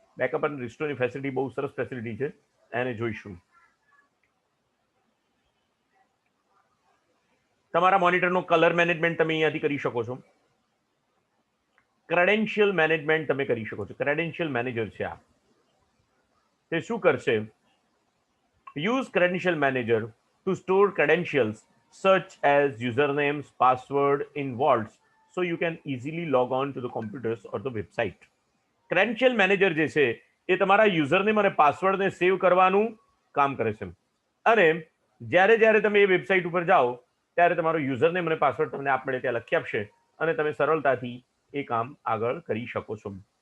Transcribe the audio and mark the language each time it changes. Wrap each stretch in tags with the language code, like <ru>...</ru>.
<gu>Backup અને રિસ્ટોરની facility બહુ સરસ ફેસિલિટી છે, એને જોઈશું. તમારા મોનિટરનો કલર મેનેજમેન્ટ તમે અહીંયાથી કરી શકો છો. ક્રેડેન્શિયલ મેનેજમેન્ટ તમે કરી શકો છો. ક્રેડેન્શિયલ મેનેજર છે આ. તે શું કરશે?</gu> <en>Use credential manager to store credentials such as usernames, password in vaults, so you can easily log on to the computers or the website.</en> <gu>Credential manager જે છે એ તમારા યુઝરનેમ અને પાસવર્ડને સેવ કરવાનું કામ કરે છે. અને જ્યારે જ્યારે તમે એ વેબસાઇટ ઉપર જાઓ ત્યારે તમારો યુઝરનેમ અને પાસવર્ડ તમને આપમેળે ત્યાં લખી આપશે અને તમે સરળતાથી એ કામ આગળ કરી શકો છો.</gu>